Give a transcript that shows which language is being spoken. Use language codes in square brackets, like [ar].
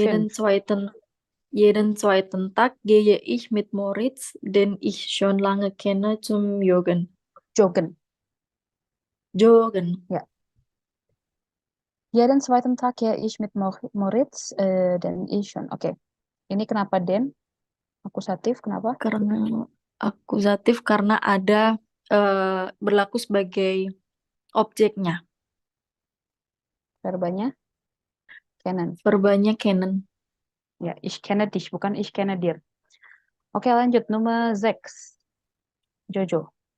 [de] Jeden zweiten, jeden zweiten Tag gehe ich mit Moritz, den ich schon lange kenne, zum Joggen. Joggen. Joggen, Ja. Jeden zweiten Tag ya ich mit Moritz, dan ich schon. [id] Oke. Ini kenapa den? Akusatif, kenapa? karena akusatif karena ada berlaku sebagai objeknya. Verbanya kennen. Verbanya kennen. Ya, [de] ich kenne dich, [id] bukan [de] ich kenne dir. [id] Oke, lanjut. Nomor 6. Jojo.